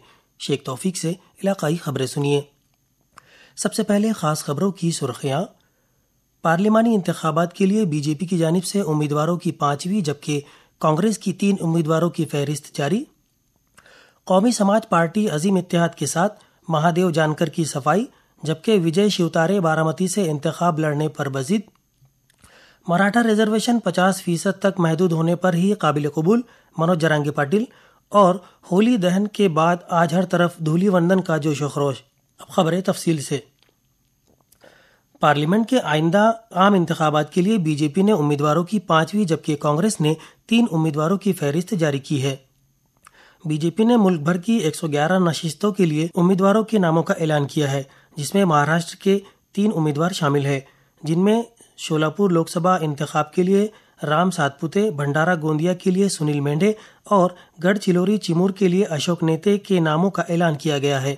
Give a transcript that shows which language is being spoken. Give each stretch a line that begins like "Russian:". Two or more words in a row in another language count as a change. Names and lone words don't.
Urdu: شیخ توفیق سے علاقائی خبریں سنیے۔ سب سے پہلے خاص خبروں کی سرخیاں۔ پارلیمانی انتخابات کے لیے بی جے پی کی جانب سے امیدواروں کی 5ویں جبکہ کانگریس کی 3 امیدواروں کی فہرست جاری۔ قومی سماج پارٹی عظیم اتحاد کے ساتھ مہادیو جانکر کی صفائی جبکہ وجے شیوتارے بارامتی سے انتخاب لڑنے پر بضد۔ مراٹھا ریزرویشن 50% تک محدود ہونے پر ہی قابل قبول، منوج جرانگی پاٹل۔ اور ہولی دہن کے بعد آج ہر طرف دھولی وندن کا جوش و خروش۔ اب خبریں تفصیل سے۔ پارلیمنٹ کے آئندہ عام انتخابات کے لیے بی جے پی نے امیدواروں کی 5ویں جبکہ کانگریس نے 3 امیدواروں کی فہرست جاری کی ہے۔ بی جے پی نے ملک بھر کی 111 نشستوں کے لیے امیدواروں کے ناموں کا اعلان کیا ہے، جس میں مہاراشٹر کے 3 امیدوار شامل ہیں، جن میں شولاپور لوک سبھا انتخاب کے لیے رام ساتپوتے، بھنڈارا گوندیا کے لیے سنیل مینڈے اور گڑھ چلوری چیمور کے لیے اشوک نیتے کے ناموں کا اعلان کیا گیا ہے۔